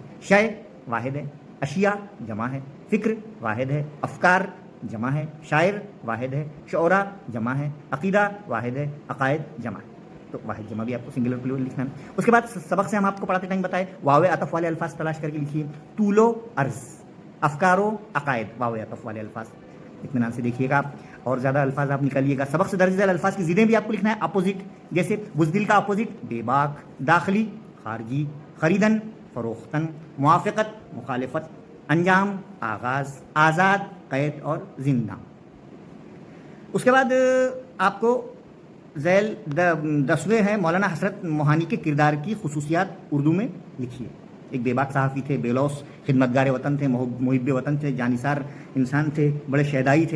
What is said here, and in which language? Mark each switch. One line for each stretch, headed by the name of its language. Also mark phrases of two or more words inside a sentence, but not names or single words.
Urdu: شے واحد ہے. اشیاء جمع ہے. فکر واحد ہے. افکار جمع ہے. شاعر واحد ہے. شعراء جمع ہے. عقیدہ واحد ہے. عقائد جمع ہے. تو واحد جمع بھی آپ کو
English: singular plural
Urdu: لکھنا ہے. اس کے بعد سبق سے ہم آپ کو پڑھاتے ٹائم بتائے واو عطف والے الفاظ تلاش کر کے لکھیے. طول و عرض، افکار و عقائد، واو عطف والے الفاظ. اطمینان سے دیکھیے گا آپ، اور زیادہ الفاظ آپ نکالیے گا. سبق سے درج ذیل الفاظ کی ضدیں بھی آپ کو لکھنا ہے. اپوزٹ، جیسے بزدل کا اپوزٹ بے باک. داخلی خارجی.
Persian: خریدن فروختن.
Urdu: موافقت مخالفت. انجام آغاز. آزاد قید اور زندہ. اس کے بعد آپ کو ذیل 10ویں ہے مولانا حسرت موہانی کے کردار کی خصوصیات اردو میں لکھیے. ایک بے باک صحافی تھے، بے لوث خدمتگار وطن تھے، محب وطن تھے، جانثار انسان تھے، بڑے شیدائی تھے.